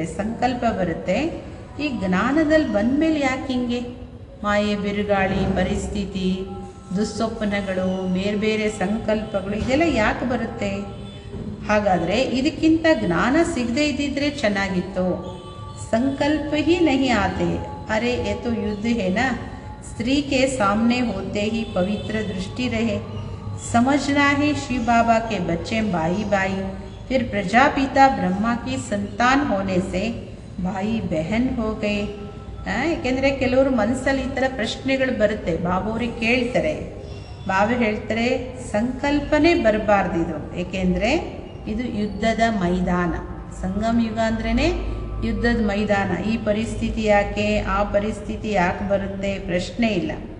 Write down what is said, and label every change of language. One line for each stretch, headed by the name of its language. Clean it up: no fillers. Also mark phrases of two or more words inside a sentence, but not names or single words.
Kannada: ಸಂಕಲ್ಪ ಬರುತ್ತೆ, ಈ ಜ್ಞಾನದಲ್ಲಿ ಬಂದ ಮೇಲೆ ಯಾಕೆ ಹಿಂಗೆ ಮಾಯೆ ಬಿರುಗಾಳಿ ಪರಿಸ್ಥಿತಿ ದುಸ್ವಪ್ನಗಳು ಬೇರೆ ಬೇರೆ ಸಂಕಲ್ಪಗಳು ಇದೆಲ್ಲ ಯಾಕೆ ಬರುತ್ತೆ. ಹಾಗಾದರೆ ಇದಕ್ಕಿಂತ ಜ್ಞಾನ ಸಿಗದೇ ಇದ್ದಿದ್ರೆ ಚೆನ್ನಾಗಿತ್ತು.
Hindi: संकल्प ही नहीं आते, अरे ये तो युद्ध है ना, स्त्री के सामने होते ही पवित्र दृष्टि रहे. समझना है शिव बाबा के बच्चे भाई भाई, फिर प्रजापिता ब्रह्मा की संतान होने से भाई बहन हो गए.
Kannada: ಏಕೆಂದರೆ ಕೆಲವರು ಮನಸ್ಸಲ್ಲಿ ಈ ಥರ ಪ್ರಶ್ನೆಗಳು ಬರುತ್ತೆ, ಬಾಬೋರಿಗೆ ಕೇಳ್ತಾರೆ. ಬಾಬಾ ಹೇಳ್ತಾರೆ ಸಂಕಲ್ಪನೇ ಬರಬಾರ್ದಿದು, ಏಕೆಂದರೆ ಇದು ಯುದ್ಧದ ಮೈದಾನ. ಸಂಗಮ ಯುಗ ಅಂದ್ರೇ ಯುದ್ಧದ ಮೈದಾನ. ಈ ಪರಿಸ್ಥಿತಿ ಯಾಕೆ ಆ ಪರಿಸ್ಥಿತಿ ಯಾಕೆ ಬರುತ್ತೆ ಪ್ರಶ್ನೆ ಇಲ್ಲ.